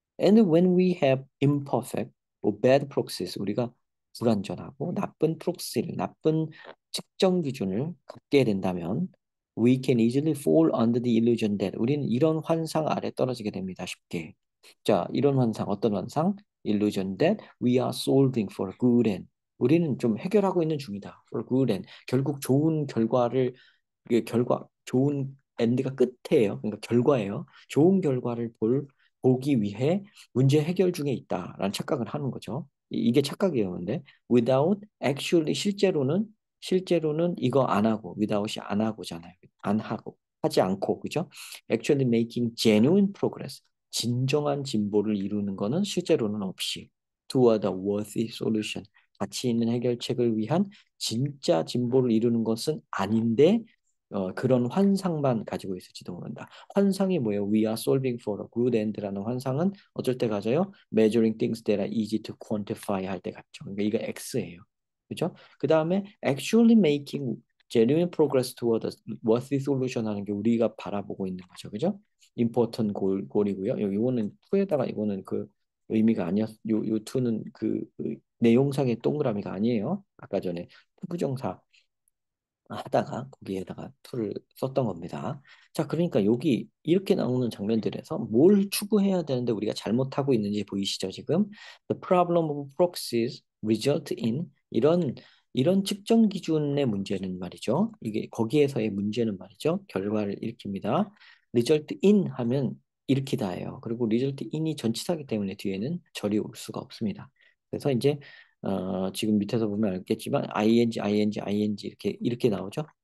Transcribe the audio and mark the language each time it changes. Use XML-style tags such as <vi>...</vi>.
<en>And when we have imperfect or bad proxies,</en> <ko>우리가 불완전하고 나쁜 프록시를, 나쁜 측정 기준을 갖게 된다면</ko> <en>we can easily fall under the illusion that</en> <ko>우리는 이런 환상 아래 떨어지게 됩니다. 쉽게. 자, 이런 환상, 어떤 환상?</ko> <en>Illusion that we are solving for good end.</en> <ko>우리는 좀 해결하고 있는 중이다.</ko> <en>For good end.</en> <ko>결국 좋은 결과를, 이게 좋은 엔드가 끝이에요. 그러니까 결과예요. 좋은 결과를 보기 위해 문제 해결 중에 있다라는 착각을 하는 거죠. 이게 착각이에요. 근데</ko> <en>without actually</en> <ko>실제로는 이거 안 하고 without이 안 하고잖아요. 안 하고 하지 않고 그죠?</ko> <en>Actually making genuine progress.</en> <ko>진정한 진보를 이루는 거는 실제로는 없이</ko> <en>toward a worthy solution.</en> <ko>가치 있는 해결책을 위한 진짜 진보를 이루는 것은 아닌데 그런 환상만 가지고 있을지도 모른다. 환상이 뭐예요?</ko> <en>We are solving for a good end라는</en> <ko>환상은 어쩔 때 가져요?</ko> <en>Measuring things that are easy to quantify</en> <ko>할 때 같죠. 그러니까 이거 X예요. 그죠? 그 다음에</ko> <en>actually making genuine progress toward a worthy solution</en> <ko>하는 게 우리가 바라보고 있는 거죠. 그죠? important goal이고요. 이거는 투에다가 이거는 그 의미가 아니었, 요 투는 그 내용상의 동그라미가 아니에요. 아까 전에 부정사 하다가 거기에다가 툴을 썼던 겁니다. 자, 그러니까 여기 이렇게 나오는 장면들에서 뭘 추구해야 되는데 우리가 잘못하고 있는지 보이시죠, 지금?</ko> <en>The problem of proxies result in</en> <ko>이런 측정 기준의 문제는 말이죠. 이게 거기에서의 문제는 말이죠. 결과를 일으킵니다. result in 하면 일으키다예요. 그리고 result in이 전치사기 때문에 뒤에는 절이 올 수가 없습니다. 그래서 이제 지금 밑에서 보면 알겠지만 ing 이렇게 나오죠.</ko>